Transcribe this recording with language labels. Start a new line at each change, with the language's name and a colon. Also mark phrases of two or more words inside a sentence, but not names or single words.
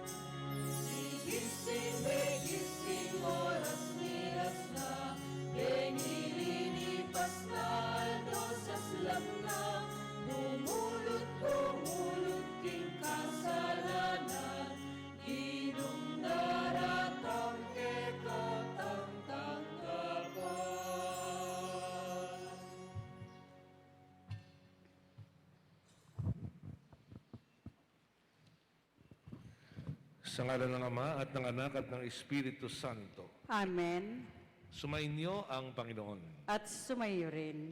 Pampanga: Gising, oras miras na, nililipas na, dosas lang na, umulot king kasalanan, inundaratang kekatang tanggapan.
Filipino: Sa ngalan ng Ama at ng Anak at ng Espiritu Santo. Amen. Sumainyo ang Panginoon. At sumayo rin.